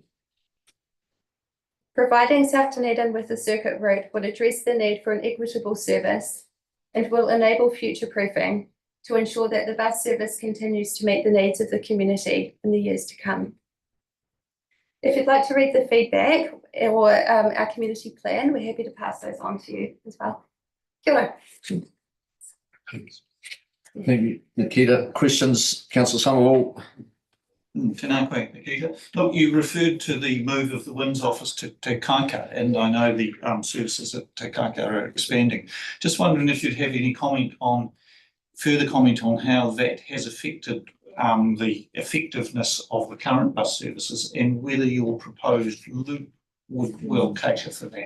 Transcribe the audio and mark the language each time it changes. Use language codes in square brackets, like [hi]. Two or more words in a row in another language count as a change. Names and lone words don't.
[en] Providing South Dunedin with a circuit route would address the need for an equitable service and will enable future-proofing to ensure that the bus service continues to meet the needs of the community in the years to come. If you'd like to read the feedback or our community plan, we're happy to pass those on to you as well. [mi] Kia ora. [en] Thank you, Nikita. Questions, Councillor Somerville? [mi] Tēnā koe, Nikita. [en] Look, you referred to the move of the WINS office to Te Kaika, and I know the services at Te Kaika are expanding. Just wondering if you'd have any further comment on how that has affected the effectiveness of the current bus services and whether your proposed loop will cater for that.